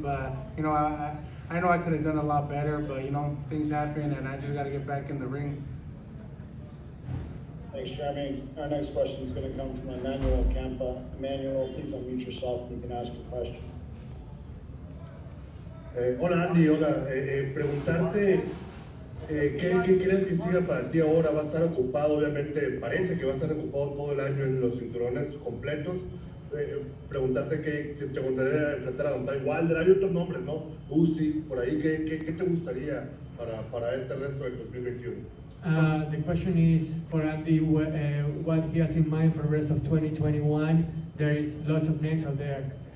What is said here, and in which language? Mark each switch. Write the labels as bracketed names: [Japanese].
[English] But I know I could have done a lot better, but things happen, and I just got to get back in the ring. Thanks, Jeremy. Our next question is going to come from Emmanuel Campa. Emmanuel, please unmute yourself and you can ask your question. [Spanish] Hola Andy, hola. Preguntarte, ¿qué crees que siga para ti ahora? ¿Va a estar ocupado? Obviamente parece que va a estar ocupado todo el año en los cinturones completos. Preguntarte si te gustaría enfrentar a Dontai Wilder. Hay otros nombres, ¿no? Uzi, por ahí. ¿Qué te gustaría para este resto del 2021? [English] The question is for Andy, what he has in mind for the rest of 2021. There is lots of names out there.